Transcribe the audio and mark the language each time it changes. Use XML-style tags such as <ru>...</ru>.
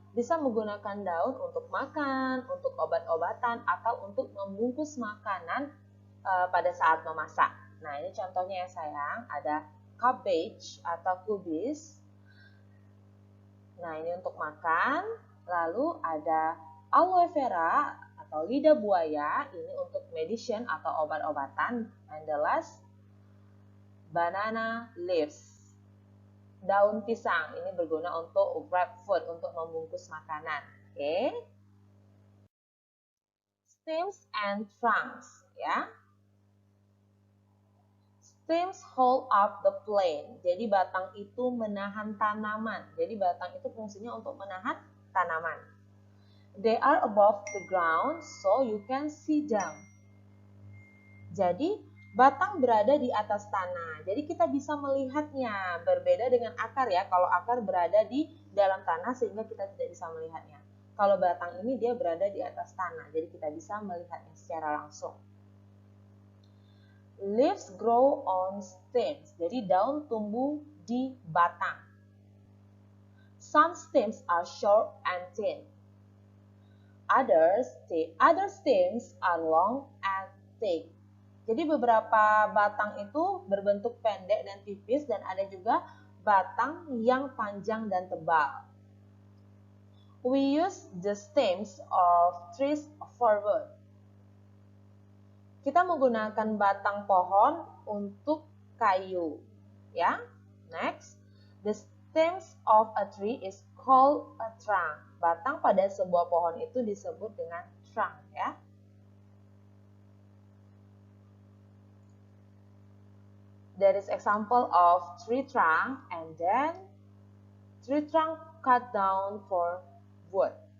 <id>bisa menggunakan daun untuk makan, untuk obat-obatan, atau untuk membungkus makanan pada saat memasak. Nah, ini contohnya ya sayang, ada cabbage atau kubis. Nah, ini untuk makan. Lalu ada aloe vera atau lidah buaya, ini untuk medicine atau obat-obatan.</id> <en>And the last, banana leaves.</en> <id>Daun pisang, ini berguna untuk</id> <en>wrap food,</en> <id>untuk membungkus makanan. Oke.</id> <en>Stems and trunks, ya. Stems hold up the plant.</en> <id>Jadi batang itu menahan tanaman. Jadi batang itu fungsinya untuk menahan tanaman.</id> <en>They are above the ground, so you can see them.</en> <id>Jadi batang berada di atas tanah. Jadi kita bisa melihatnya. Berbeda dengan akar ya. Kalau akar berada di dalam tanah sehingga kita tidak bisa melihatnya. Kalau batang ini dia berada di atas tanah. Jadi kita bisa melihatnya secara langsung.</id> <en>Leaves grow on stems.</en> <id>Jadi daun tumbuh di batang.</id> <en>Some stems are short and thin. Other stems are long and thick.</en> <id>Jadi beberapa batang itu berbentuk pendek dan tipis dan ada juga batang yang panjang dan tebal.</id> <en>We use the stems of trees for wood.</en> <id>Kita menggunakan batang pohon untuk kayu, ya.</id> <en>Next, the stems of a tree is called a trunk.</en> <id>Batang pada sebuah pohon itu disebut dengan trunk, ya.</id> <en>There is example of tree trunk and then tree trunk cut down for wood.</en>